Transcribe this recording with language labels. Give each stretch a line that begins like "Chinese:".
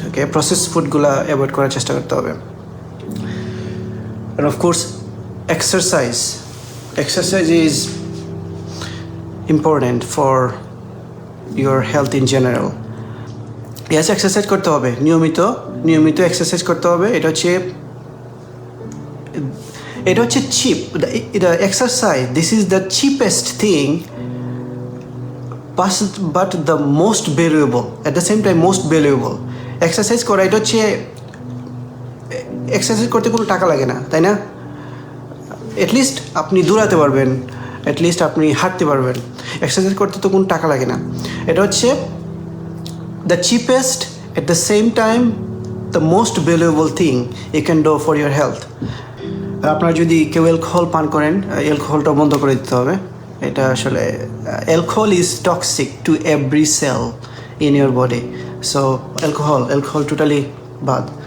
English: Okay, processed food
Bangla: গুলা avoid করার চেষ্টা করতে হবে।
English: And of course exercise is important for your health in general.
Bangla: Yes, exercise করতে হবে, নিয়মিত এক্সারসাইজ করতে হবে। এটা হচ্ছে chip,
English: the exercise, this is the cheapest thing, but the most valuable, at the same time most valuable.
Bangla: Exercise করা, এটা হচ্ছে, এক্সারসাইজ করতে কোনো টাকা লাগে না, তাই না? অ্যাটলিস্ট আপনি দৌড়াতে পারবেন, অ্যাটলিস্ট আপনি হাঁটতে পারবেন। এক্সারসাইজ করতে তো কোনো টাকা লাগে না। এটা হচ্ছে
English: The cheapest, at the same time the most valuable thing you can do for your health.
Bangla: আপনারা যদি কেউ অ্যালকোহল পান করেন, অ্যালকোহলটা বন্ধ করে দিতে হবে। এটা আসলে
English: Alcohol is toxic to every cell in your body.
Bangla: So alcohol totally বাদ।